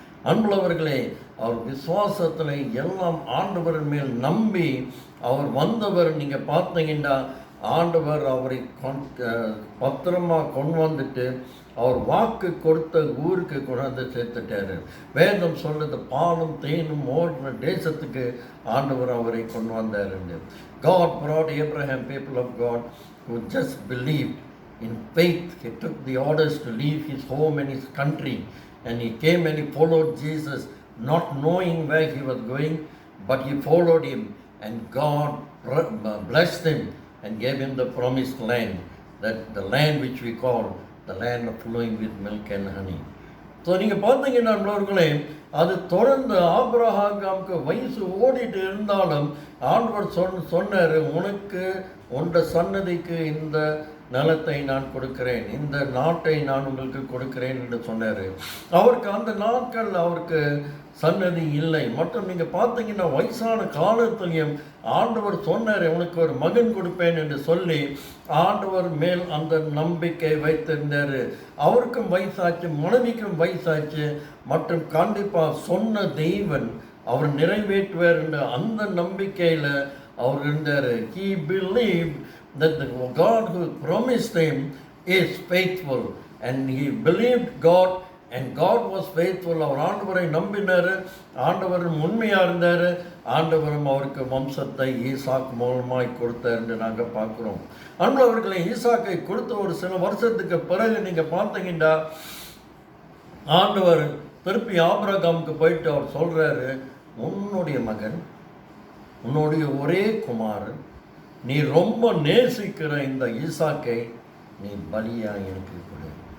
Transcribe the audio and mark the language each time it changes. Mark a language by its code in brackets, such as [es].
[ta] அன்புள்ளவர்களே, அவர் விசுவாசத்தில் எல்லாம் ஆண்டவரின் மேல் நம்பி அவர் வந்தவர். நீங்கள் பார்த்தீங்கன்னா ஆண்டவர் அவரை பத்திரமாக கொண்டு வந்துட்டு அவர் வாக்கு கொடுத்த ஊருக்கு கொண்டாந்து சேர்த்துட்டாரு. வேதம் சொல்லுது, பாலும் தேனும் ஓடுற தேசத்துக்கு ஆண்டவர் அவரை கொண்டு வந்தாருன்னு. [en] God brought Abraham, people of God, who just believed in faith. He took the orders to leave his home and his country, and he came and he followed Jesus, not knowing where he was going, but he followed him, and God blessed him and gave him the promised land, that the land which we call the land of flowing with milk and honey. [ta] So நீங்கள் பார்த்தீங்கன்னா நண்பர்களே, அது தொடர்ந்து ஆபிரகாமுக்கு வயசு ஓடிட்டு இருந்தாலும் ஆண்டவர் சொன்னார், உனக்கு உண்ட சன்னதிக்கு இந்த நிலத்தை நான் கொடுக்கிறேன், இந்த நாட்டை நான் உங்களுக்கு கொடுக்கிறேன் என்று சொன்னார். அவருக்கு அந்த நாட்கள் அவருக்கு சன்னதி இல்லை. மற்றும் நீங்கள் பார்த்தீங்கன்னா வயசான காலத்திலையும் ஆண்டவர் சொன்னார், உனக்கு ஒரு மகன் கொடுப்பேன் என்று சொல்லி ஆண்டவர் மேல் அந்த நம்பிக்கை வைத்திருந்தார். அவருக்கும் வயசாச்சு, மனைவிக்கும் வயசாச்சு. மற்றும் கண்டிப்பாக சொன்ன தெய்வன் அவர் நிறைவேற்றுவார் என்ற அந்த நம்பிக்கையில் அவர் இருந்தார். [en] He believed that the God who promised him is faithful, and he believed God and God was faithful. [ta] அவர் ஆண்டவரை நம்பினார், ஆண்டவரும் உண்மையாக இருந்தார். ஆண்டவரும் அவருக்கு வம்சத்தை ஈசாக் மூலமாய் கொடுத்தார் என்று நாங்கள் பார்க்குறோம். அன்பவர்களை ஈசாக்கை கொடுத்த ஒரு சில வருஷத்துக்கு பிறகு நீங்கள் பார்த்தீங்கன்னா ஆண்டவர் திருப்பி ஆபிரகாமுக்கு போயிட்டு அவர் சொல்கிறாரு, உன்னுடைய மகன், உன்னுடைய ஒரே குமாரன், நீ ரொம்ப நேசிக்கிற இந்த ஈசாக்கை நீ பலியாக எனக்கு கொடு.